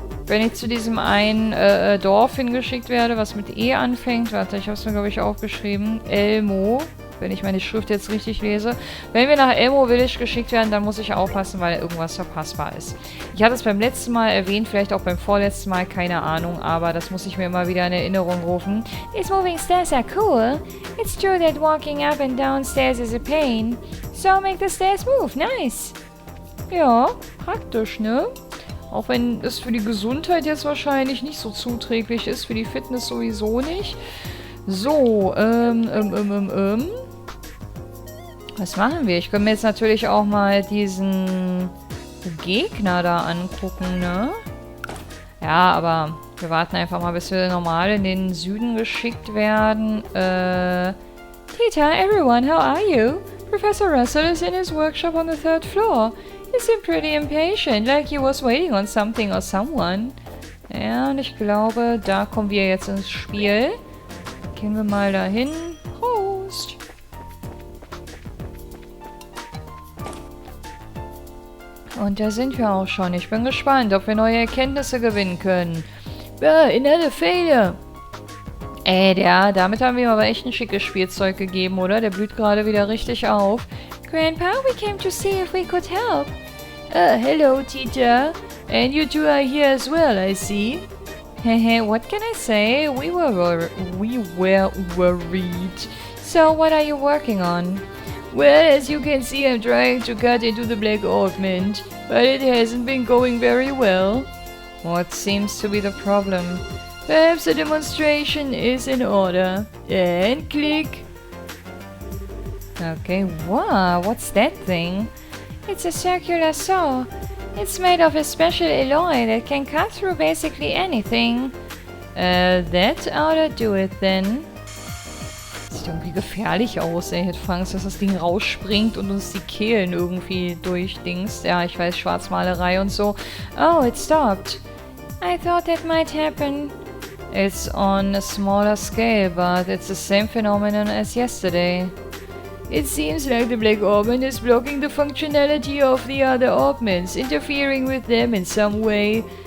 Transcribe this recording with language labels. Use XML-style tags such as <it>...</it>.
<de>wenn ich zu diesem einen Dorf hingeschickt werde, was mit E anfängt. Warte, ich habe es mir, glaube ich, aufgeschrieben. Elmo. Wenn ich meine Schrift jetzt richtig lese. Wenn wir nach Elmo Village geschickt werden, dann muss ich aufpassen, weil irgendwas verpassbar ist. Ich hatte es beim letzten Mal erwähnt, vielleicht auch beim vorletzten Mal, keine Ahnung, aber das muss ich mir immer wieder in Erinnerung rufen.</de> <en>These moving stairs are cool. It's true that walking up and down stairs is a pain. So make the stairs move. Nice.</en> <de>Ja, praktisch, ne? Auch wenn es für die Gesundheit jetzt wahrscheinlich nicht so zuträglich ist, für die Fitness sowieso nicht. So, was machen wir? Ich könnte mir jetzt natürlich auch mal diesen Gegner da angucken, ne? Ja, aber wir warten einfach mal, bis wir normal in den Süden geschickt werden.</de> <en>Tita, everyone, how are you? Professor Russell is in his workshop on the 3rd floor. He seemed pretty impatient, like he was waiting on something or someone.</en> <de>Ja, und ich glaube, da kommen wir jetzt ins Spiel. Gehen wir mal dahin. Prost! Und da sind wir auch schon. Ich bin gespannt, ob wir neue Erkenntnisse gewinnen können.</de> <en>Another failure!</en> <de>Damit haben wir ihm aber echt ein schickes Spielzeug gegeben, oder? Der blüht gerade wieder richtig auf.</de> <en>Grandpa, we came to see if we could help. Hello, Tita. And you two are here as well, I see. Hehe, what can I say? We were worried. So, what are you working on? Well, as you can see, I'm trying to cut into the black augment, but it hasn't been going very well. What seems to be the problem? Perhaps a demonstration is in order. And click. Okay, wow, what's that thing? It's a circular saw. It's made of a special alloy that can cut through basically anything. That ought to do it then.</en> <de>Sieht irgendwie gefährlich aus, ey. Ich hätte Angst, dass das Ding rausspringt und uns die Kehlen irgendwie durchdingst. Ja, ich weiß, Schwarzmalerei und so.</de> <en>Oh, it stopped. I thought that might happen. It's on a smaller scale, but it's the same phenomenon as yesterday. It seems like the black augment is blocking the functionality of the other augments, interfering with them in some way.</en>